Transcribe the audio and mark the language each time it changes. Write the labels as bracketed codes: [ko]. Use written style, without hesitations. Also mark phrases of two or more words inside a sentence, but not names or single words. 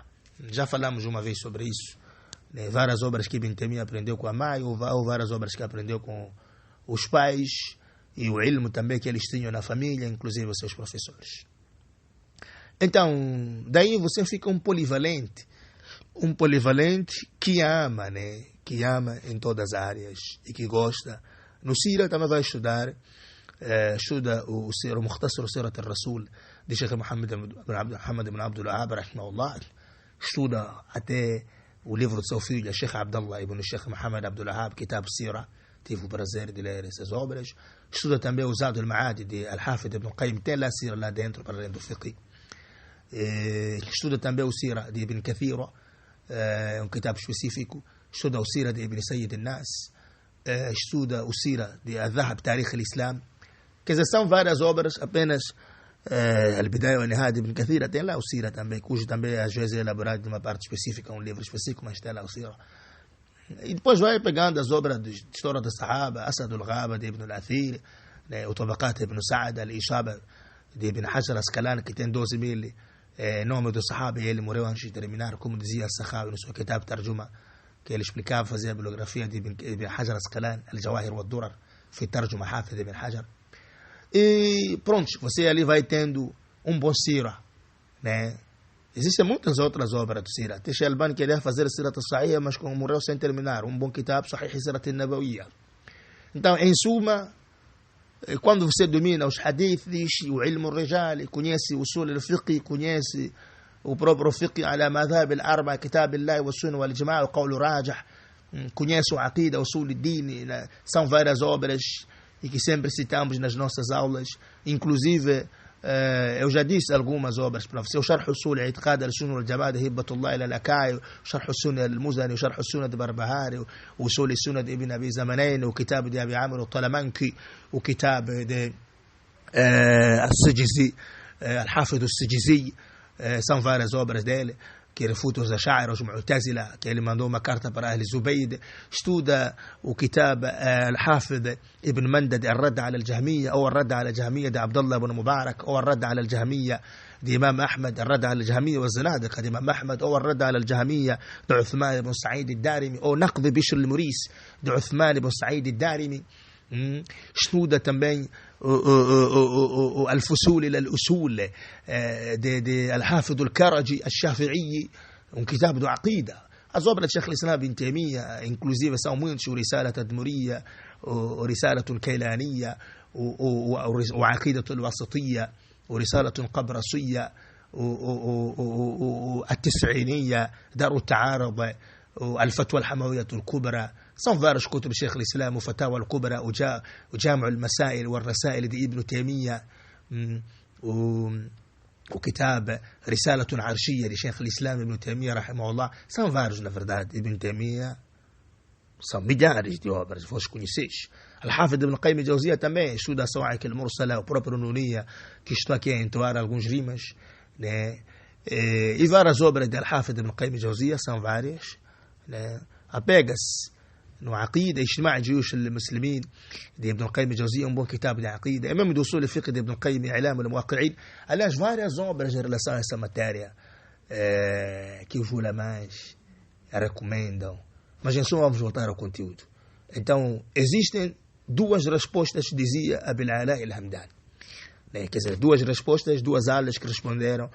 [pt] Já falamos uma vez sobre isso. Várias obras que Ibn Taymiyyah aprendeu com a mãe, ou várias obras que aprendeu com os pais, e o ilmo também que eles tinham na família, inclusive os seus professores. Então, daí você fica um polivalente que ama, né? Que ama em todas as áreas e que gosta. No Sira também vai estudar, estuda o Sira, o Mukhtasar Sirat al-Rasul, de Sheikh Muhammad ibn Abdul Wahhab, rahimahullah. Estuda até o livro do seu filho, Sheikh Abdullah ibn Sheikh Muhammad Abdul Wahhab, Kitab Sira. Tive o prazer de ler essas obras. Estuda também o Zad al-Ma'ad de Al-Hafid ibn Qayyim, tem lá Sira lá dentro, para além do fiqh. Estuda também o Sira de Ibn Kathir, um kitab específico. Estuda o Sira de Ibn Sayyid al-Nas. Estuda o Sira de Al-Dhahab, Tarikh al-Islam. Quer dizer, são várias obras, apenas Al-Bidaya wa Nihaya de Ibn Kathir tem lá o Sira também, cujo também às vezes é elaborado de uma parte específica, um livro específico, mas tem lá o Sira. E depois vai pegando as obras de história da Sahaba, Asad al-Ghaba de Ibn al-Athir, o Tabaqat de Ibn Sa'ad, Al-Ishaba de Ibn Hajar al-Asqalani, que tem 12.000 nomes do Sahaba, e ele morreu antes de terminar, como dizia Al-Sakhawi no seu kitab Tarjuma, que ele explicava, fazia a bibliografia de Ibn Hajar al-Asqalani, Al-Jawahir wa Durar, fi Tarjuma Hafid de Ibn Hajar. E pronto, você ali vai tendo um bom Sira, né? Existem muitas outras obras do Sira. Até Sheikh Albani queria fazer a Sirat al-Sahih, mas morreu sem terminar. Um bom kitab, Sahih Sirat al-Nabawiyya. Então, em suma, quando você domina os hadiths, o [ar] علم رجال, [pt] conhece o usul al-fiqh, conhece o próprio [ar] فقه على مذهب الأربع, [pt] kitab [ar] الله وسنة والجماعة, [pt] o [ar] قول راجح, [pt] conhece o aqida, o [ar] أصول الدين, [pt] são várias obras e que sempre citamos nas nossas aulas, inclusive eu já disse algumas obras para você: o Sharh Usul al-I'tiqad al-Sunnah wal-Jama'a de Hibatullah al-Akai, o Sharh Sunnah al-Muzani, o Sharh Sunnah de Barbahari, o Usul al-Sunnah de Ibn Abi Zamanayn, o Kitab de Abi Amr al-Talamanki, o Kitab de al-Sijizi, al-Hafid al-Sijizi. São várias obras dele que refutam os Ash'ari, os Mu'tazila, que ele mandou uma carta para Ahl Zubayd. Estuda o Kitab al-Hafid Ibn Mandad, al-Radd ala al-Jahmiyya, ou al-Radd ala al-Jahmiyya de Abdullah ibn Mubarak, ou al-Radd ala al-Jahmiyya de Imam Ahmad, al-Radd ala al-Jahmiyya wa Zanadiqa de Imam Ahmad, ou al-Radd ala al-Jahmiyya de Uthman ibn Sa'id al-Darimi, ou Naqd Bishr al-Muris de Uthman ibn Sa'id al-Darimi. Estuda também الفصول إلى الأصول de Al-Hafid al-Karaji al-Shafi'i, um kitab do Aqida. As obras de Sheikh al-Islam Ibn Taymiyyah, inclusive, são muitos: o Risalat al-Tadmuriyya, o Risalat al-Kaylaniyya, o Aqidat al-Wasatiyya, o Risalat al-Qabrasiyya, o At-Tis'iniyya, Dar al-Ta'arud, [ar] الفتوى الحموية الكبرى. [pt] são vários [ar] كتب شيخ الإسلام وفتاوى الكبرى وجامع المسائل والرسائل دي ابن تيمية وكتاب رسالة عرشية لشيخ الإسلام ابن تيمية رحمه الله. [pt] são vários, na verdade. Ibn Taymiyyah são milhares de obras, vós conheceis. Al-Hafid ibn Qayyim al-Jawziyya também estuda a Sawa'iq al-Mursala, o próprio Nuniyya, que estou aqui a entoar alguns rimas, né? E várias obras de Al-Hafid ibn Qayyim al-Jawziyya, são várias, né? Apega-se no Aqida, Ijtima' Juyush al-Muslimin de Ibn Qayyim al-Jawziyya, um bom kitab de Aqida. É mesmo do [ar] أصول الفقه [pt] de Ibn Qayyim, I'lam al-Muwaqqi'in. Aliás, várias obras em relação a essa matéria que os ulamás recomendam. Mas em suma, vamos voltar ao conteúdo. Então, existem duas respostas, dizia Abil Ala al-Hamdani. Quer dizer, duas respostas, duas alas que responderam.